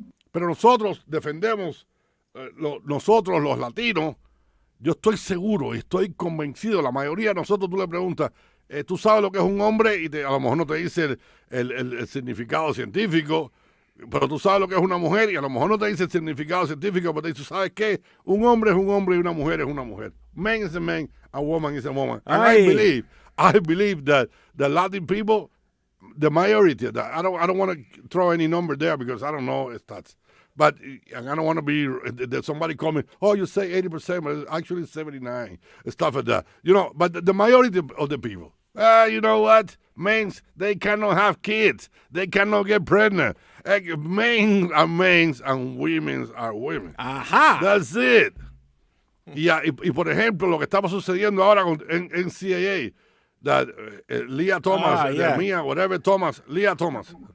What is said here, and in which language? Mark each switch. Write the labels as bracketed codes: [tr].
[es] Pero nosotros defendemos, nosotros los latinos, yo estoy seguro y estoy convencido, la mayoría de nosotros tú le preguntas, tú sabes lo que es un hombre y a lo mejor no te dice el significado científico, pero tú sabes lo que es una mujer y a lo mejor no te dice el significado científico, pero te dice, ¿sabes qué? Un hombre es un hombre y una mujer es una mujer. [en] Man is a man, a woman is a woman. And I believe that the Latin people, the majority, I don't want to throw any number there because I don't know stats. But and I don't want to be that somebody call me, oh, you say 80%, but actually 79, stuff like that. You know, but the majority of the people, you know what? Men, they cannot have kids. They cannot get pregnant. Men are men and women are women. Aha. That's it. [es] Y por ejemplo, lo que estaba sucediendo ahora con NCAA, that Leah Thomas, Mia, whatever Thomas, Leah Thomas.